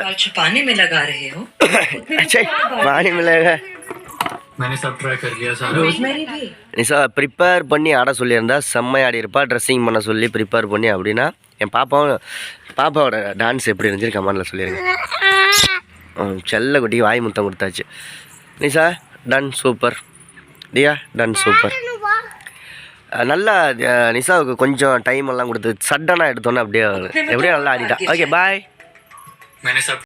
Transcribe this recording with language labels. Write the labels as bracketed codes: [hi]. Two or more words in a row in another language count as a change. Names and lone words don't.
[hi] पानी में लगा रहे हो? पानी में लगा. मैंने सब ट्राई कर लिया सारा. रोजमेरी भी [ta] நிஷா ப்ரிப்பேர் பண்ணி ஆட சொல்லியிருந்தா செம்மையா ஆடி இருப்பா. ட்ரெஸ்ஸிங் பண்ண சொல்லி ப்ரிப்பேர் பண்ணி அப்படின்னா என் பாப்பாவோட டான்ஸ் எப்படி இருந்துச்சு கமெண்டில் சொல்லிடுங்க. செல்ல குட்டி வாய் முத்தம் கொடுத்தாச்சு. நிஷா [en] done super. [ta] டியா [en] done super. [ta] நல்லா நிஷாவுக்கு கொஞ்சம் டைம் எல்லாம் கொடுத்து சட்டனாக எடுத்தோன்னே அப்படியே எப்படியோ நல்லா ஆடிட்டா. [en] okay bye. [hi] मैंने सब